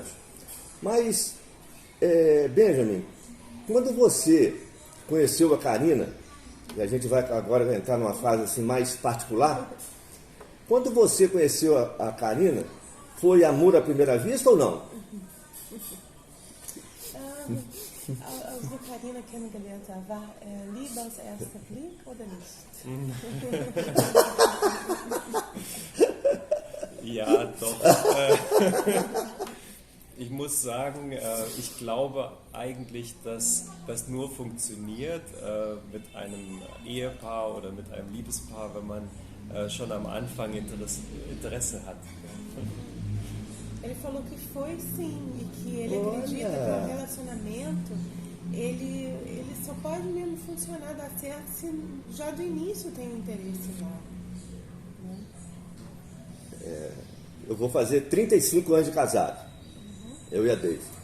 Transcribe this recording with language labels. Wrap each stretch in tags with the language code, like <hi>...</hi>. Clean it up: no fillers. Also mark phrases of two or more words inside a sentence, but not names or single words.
<pt>Mas, Benjamin, quando você conheceu a Karina, e a gente vai agora entrar numa fase assim mais particular, quando você conheceu a Karina, foi amor à primeira vista ou não?</pt> <de>Also Karina kennengelernt war Liebe aus erster Blick oder nicht? Ja, doch. Ich muss sagen, ich glaube eigentlich, dass das nur funktioniert mit einem Ehepaar oder mit einem Liebespaar, wenn man schon am Anfang Interesse hat.</de> <pt>Ele falou que foi sim, e que ele acredita que um relacionamento ele só pode mesmo funcionar, dar certo, se já do início tem interesse lá. Né? Eu vou fazer 35 anos de casado, eu e a Deise.</pt>